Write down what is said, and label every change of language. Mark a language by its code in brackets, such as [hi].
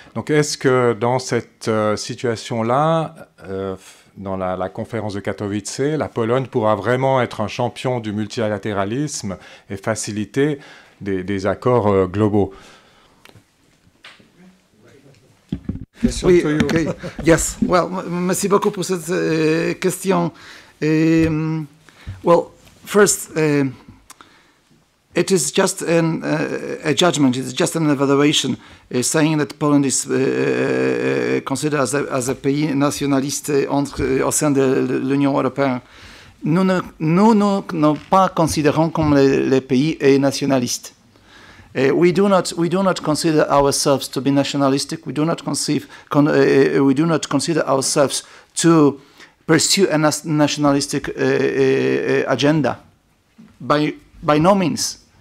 [fr] Donc est-ce que dans cette situation-là, dans la conférence de Katowice, la Pologne pourra vraiment être un champion du multilatéralisme et faciliter des accords globaux? Oui, okay. Yes. Well, merci beaucoup pour cette question. [en] Well, first, it is just a judgment. It's just an evaluation, saying that Poland is considered as a [fr] pays nationaliste au sein de l'Union européenne. Nous ne pas considérons comme les pays nationalistes. [en] We do not consider ourselves to be nationalistic. We do not consider ourselves to pursue a nationalistic agenda. By no means.